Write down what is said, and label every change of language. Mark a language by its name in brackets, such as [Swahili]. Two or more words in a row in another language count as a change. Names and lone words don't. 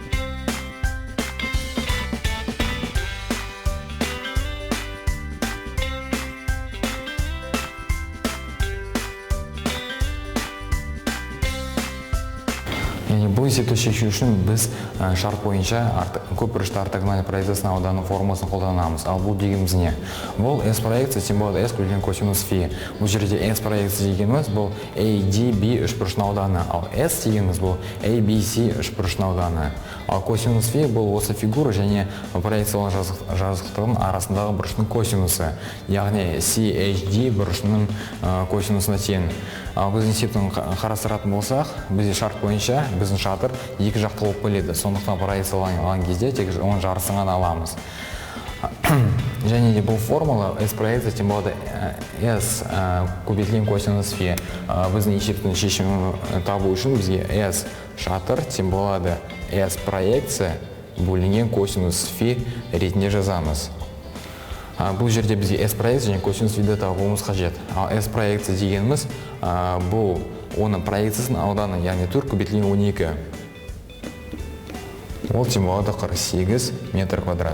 [Kazakh] Бұл есепті шешу үшін біз шарт бойынша көпбұрышты ортогональды проекциясының ауданының формуласын қолданамыз. Ал бұл дегеніміз не? Бұл S проекция, [Russian] тем более [Kazakh] S көбейтілген косинус фи. Бұл жерде S проекция дегеніміз бұл ADB үшбұрышының ауданы, ал S дегеніміз бұл ABC үшбұрышының ауданы. Ал косинус фи бұл осы фигура және проекциялық жазықтығының арасындағы бұрыштың косинусы, яғни CHD бұрышының косинусына тең. Ал біз есептің қарастыратын болсақ, бізде шарт бойынша біздің шатыр екі жақты болып келеді. Сондықтан проекцияланған кезде тек оның жарысын ғана аламыз. Және де бұл формула S проекция, [Russian] тем более [Kazakh] S көбейтілген косинус фи. Біздің есептің шешімін табу үшін бізге S шатыр, [Russian] тем более [Kazakh] S проекция бөлінген косинус фи ретінде жазамыз. Бұл жерде бізге S проекция және косинус фиді табуымыз қажет. Ал S проекция дегеніміз бұл оның проекциясының ауданы, яғни 4 көбейтілген 12. Ол [Russian] тем более [Kazakh] 48 метр квадрат.